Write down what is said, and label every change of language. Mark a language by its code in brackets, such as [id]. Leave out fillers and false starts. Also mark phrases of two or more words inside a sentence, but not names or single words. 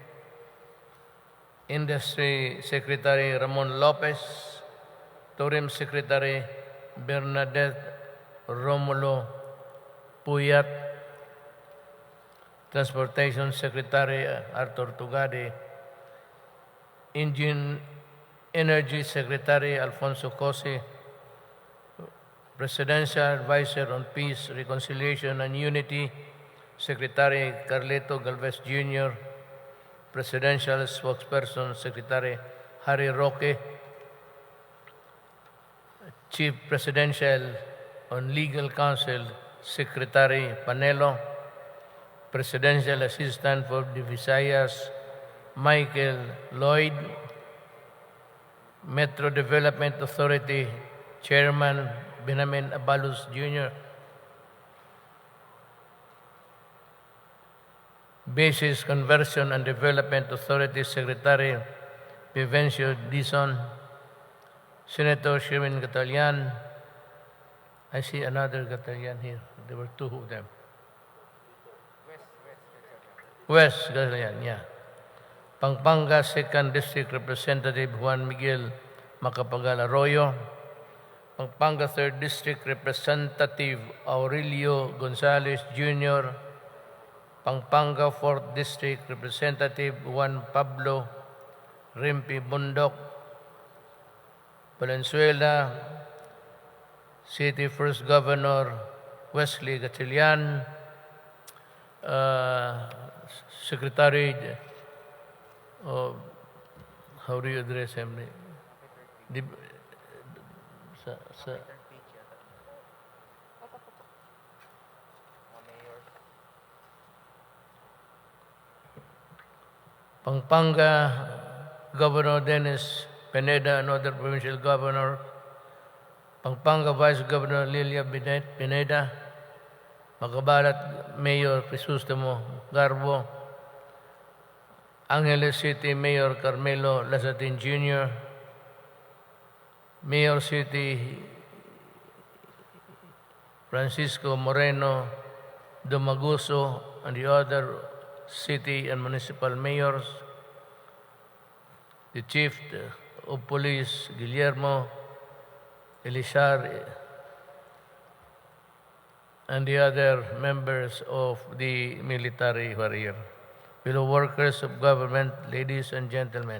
[en] Industry Secretary Ramon Lopez, Tourism Secretary Bernadette Romulo Puyat, Transportation Secretary Arthur Tugade, Energy Secretary Alfonso Cosi, Presidential Advisor on Peace, Reconciliation and Unity, Secretary Carleto Galvez Jr., Presidential Spokesperson Secretary Harry Roque, Chief Presidential on Legal Counsel Secretary Panelo, Presidential Assistant for the Visayas Michael Lloyd, Metro Development Authority Chairman Benjamin Abalos Jr., Basis Conversion and Development Authority Secretary Vivencio Dizon, Senator Sherwin Gatalian. I see another Gatalian here. There were two of them. West Gatalian, yeah. Pampanga 2nd District Representative Juan Miguel Macapagal Arroyo, Pampanga 3rd District Representative Aurelio Gonzalez Jr., Pampanga 4th District Representative Juan Pablo Rimpi Bundok, Valenzuela City First Governor Wesley Gatchalian, Secretary, how do you address him? Pampanga Governor Dennis Pineda, another provincial governor. Pampanga Vice Governor Lilia Pineda, Magabalat Mayor Crisostomo Garbo, Angeles City Mayor Carmelo Lazatin Jr., Mayor City Francisco Moreno Domaguso, and the other city and municipal mayors, the Chief of Police Guillermo Elizar, and the other members of the military who are here, fellow workers of government, ladies and gentlemen.